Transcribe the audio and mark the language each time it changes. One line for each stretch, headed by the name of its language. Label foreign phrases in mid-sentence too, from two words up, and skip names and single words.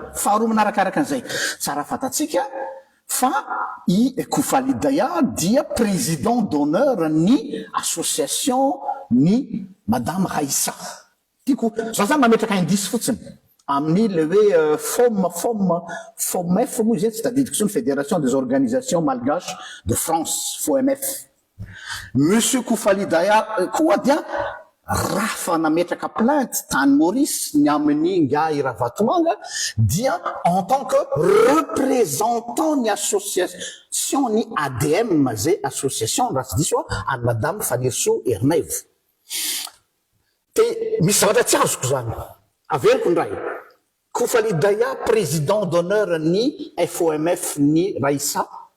Malagasy: Faharoa manarakaraka an'izay tsara fatatsika fa i Koufali Daya dia
French: président d'honneur
Malagasy: ni association ni madame Raissa. Tiako za zany mametraka indisy fotsiny amin'ny le hoe FOMF moa zay tsy tadidiko tsony Fédération des organisations malgaches de France, FOMF. Monsieur Koufali Daya koa dia raha fa nametraka plainte tany Maurice ny amin'ny nga i Ravatoanga dia
French: en tant que représentant
Malagasy: ny association ny ADM zay association raha tsy diso any madame Fanirso Ernevo. Te misy zavatra tsy azoko zany averiko ndray Koufali Daya
French: président d'honneur
Malagasy: ny FOMF ny Raissa.